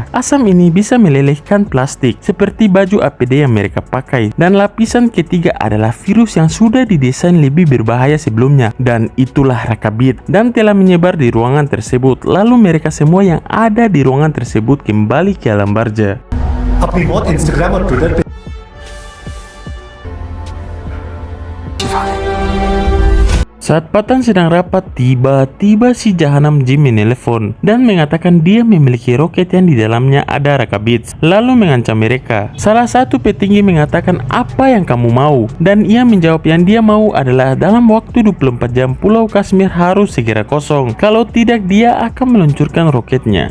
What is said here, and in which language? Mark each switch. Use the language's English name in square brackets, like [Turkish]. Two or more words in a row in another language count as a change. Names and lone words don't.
[Indonesian] Asam ini bisa melelehkan plastik seperti baju APD yang mereka pakai. Dan lapisan ketiga adalah virus yang sudah didesain lebih berbahaya sebelumnya, dan itulah Rakabit dan telah menyebar di ruangan tersebut. Lalu mereka semua yang ada di ruangan tersebut kembali ke alam barja. [Hindi] अपनी मौत इंस्टाग्राम और ट्विटर पे [Indonesian] Saat Patan sedang rapat, tiba-tiba si jahanam Jim menelpon dan mengatakan dia memiliki roket yang di dalamnya ada Rakabits, lalu mengancam mereka. Salah satu petinggi mengatakan apa yang kamu mau, dan ia menjawab yang dia mau adalah dalam waktu 24 jam Pulau Kashmir harus segera kosong, kalau tidak dia akan meluncurkan roketnya.